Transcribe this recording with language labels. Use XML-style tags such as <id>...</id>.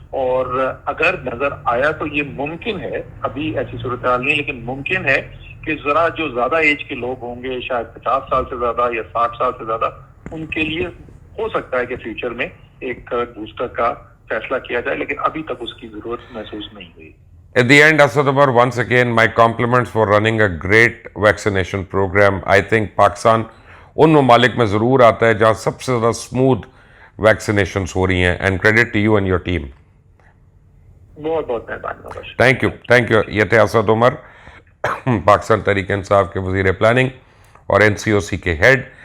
<ur>اور اگر نظر آیا تو یہ ممکن ہے, ابھی ایسی صورتحال نہیں, لیکن ممکن ہے کہ ذرا جو زیادہ ایج کے لوگ ہوں گے, شاید 50 سال سے زیادہ یا 60 سال سے زیادہ, ان کے لیے ہو سکتا ہے کہ فیوچر میں ایک بوسٹر کا فیصلہ کیا جائے, لیکن ابھی تک اس کی ضرورت محسوس نہیں ہوئی.</ur> <en>At the end, Asad Umar, once again, my compliments for running a great vaccination program. I think</en> <ur>Pakistan ان ممالک میں ضرور آتا ہے جہاں سب سے زیادہ اسموتھ ویکسینیشنس ہو رہی ہیں,</ur> <en>And credit to you and your team.</en> <ur>بہت بہت مہربانی.</ur> <en>Thank you.</en> <ur>یہ تھے اسد عمر, پاکستان تحریک انصاف کے وزیر پلاننگ اور NCOC کے ہیڈ.</ur>